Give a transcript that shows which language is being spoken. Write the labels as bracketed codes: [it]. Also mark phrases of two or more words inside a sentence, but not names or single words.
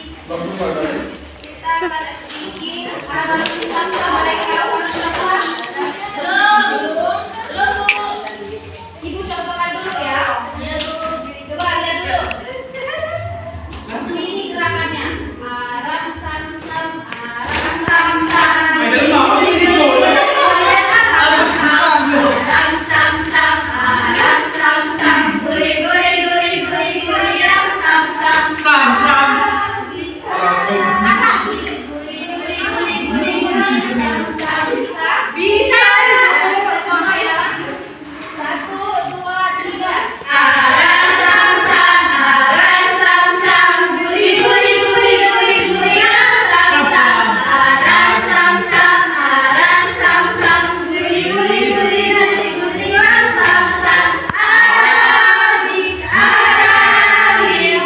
[id] Kita akan sedikit harap sama mereka orang belum Bu. Ibu coba dulu ya. Ya Bu. Coba lihat dulu. Ini gerakannya. Aram sam sam, aram sam sam. Aram sam sam, aram sam sam. Guri guri guri guri guri aram sam sam. Bisa. Coba ya. 1, 2, 3. Aram sam sam, aram sam sam. Guri guri guri guri guri aram sam sam. Aram sam sam, aram sam sam. Guri guri guri guri guri aram sam sam. Adik adik.